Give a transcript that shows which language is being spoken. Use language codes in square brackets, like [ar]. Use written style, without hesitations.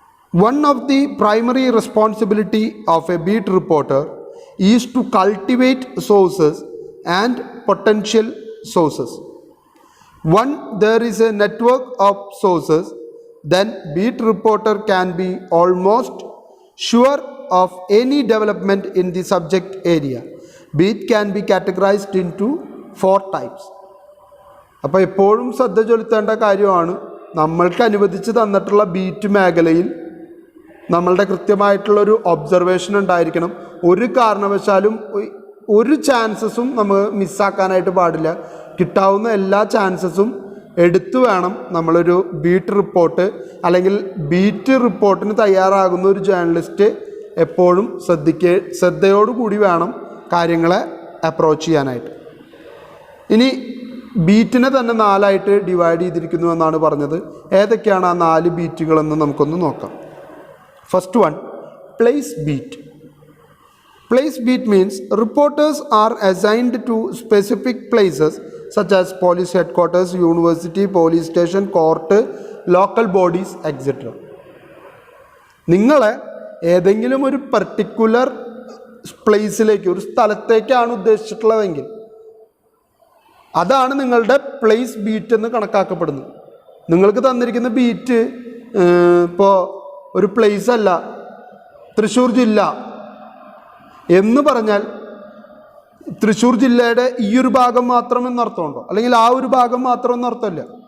[en] One of the primary responsibility of a beat reporter is to cultivate sources and potential sources. Once there is a network of sources, then beat reporter can be almost sure of any development in the subject area. Beat can be categorised into 4 types. [ml] അപ്പോൾ എപ്പോഴും ശ്രദ്ധ ചെലുത്തേണ്ട കാര്യമാണ്, നമ്മൾക്ക് അനുവദിച്ച് തന്നിട്ടുള്ള beat മേഖലയിൽ നമ്മളുടെ കൃത്യമായിട്ടുള്ളൊരു observation ഉണ്ടായിരിക്കണം. ഒരു കാരണവശാലും ഒരു ചാൻസസും നമ്മൾ മിസ്സാക്കാനായിട്ട് പാടില്ല. കിട്ടാവുന്ന എല്ലാ ചാൻസസും എടുത്തു വേണം നമ്മളൊരു ബീറ്റ് റിപ്പോർട്ട് അല്ലെങ്കിൽ ബീറ്റ് റിപ്പോർട്ടിന് തയ്യാറാകുന്ന ഒരു ജേർണലിസ്റ്റ് എപ്പോഴും ശ്രദ്ധയോടുകൂടി വേണം കാര്യങ്ങളെ അപ്രോച്ച് ചെയ്യാനായിട്ട്. ഇനി ബീറ്റിനെ തന്നെ 4ആയിട്ട് ഡിവൈഡ് ചെയ്തിരിക്കുന്നു എന്നാണ് പറഞ്ഞത്. ഏതൊക്കെയാണ് ആ 4 ബീറ്റുകളെന്ന് നമുക്കൊന്ന് നോക്കാം. [en] First one, place beat. Place beat means reporters are assigned to specific places such as police headquarters, university, police station, court, local bodies, etc. [ml] നിങ്ങളെ ഏതെങ്കിലും ഒരു പർട്ടിക്കുലർ പ്ലേസിലേക്ക്, ഒരു സ്ഥലത്തേക്കാണ് ഉദ്ദേശിച്ചിട്ടുള്ളതെങ്കിൽ അതാണ് നിങ്ങളുടെ പ്ലേസ് ബീറ്റ് എന്ന് കണക്കാക്കപ്പെടുന്നത്. നിങ്ങൾക്ക് തന്നിരിക്കുന്ന ബീറ്റ് ഇപ്പോൾ ഒരു പ്ലേസ് അല്ല, തൃശ്ശൂർ ജില്ല എന്ന് പറഞ്ഞാൽ തൃശ്ശൂർ ജില്ലയുടെ ഈ ഒരു ഭാഗം മാത്രം എന്നർത്ഥമുണ്ടോ, അല്ലെങ്കിൽ ആ ഒരു ഭാഗം മാത്രം എന്നർത്ഥമില്ല.